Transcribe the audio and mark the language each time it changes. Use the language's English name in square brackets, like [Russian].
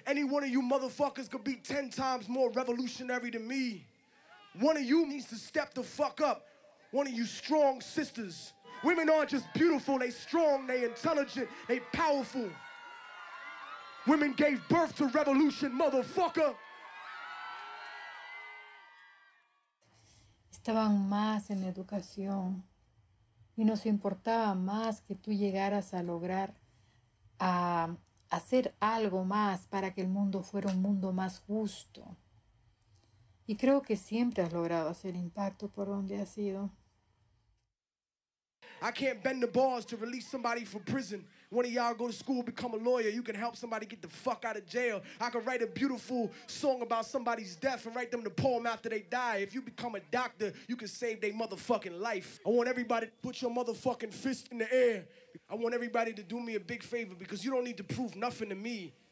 [English] Any one of you motherfuckers could be 10 times more revolutionary than me. One of you needs to step the fuck up. One of you strong sisters. Women aren't just beautiful, they strong, they intelligent, they powerful. Women gave birth to revolution, motherfucker. [Spanish] Estaban más en la educación y nos importaba más que tú llegaras a lograr a hacer algo más para que el mundo fuera un mundo más justo. Y creo que siempre has logrado hacer impacto por donde has ido. [English] I can't bend the bars to release somebody from prison. One of y'all go to school, become a lawyer. You can help somebody get the fuck out of jail. I can write a beautiful song about somebody's death and write them the poem after they die. If you become a doctor, you can save their motherfucking life. I want everybody to put your motherfucking fist in the air. I want everybody to do me a big favor because you don't need to prove nothing to me.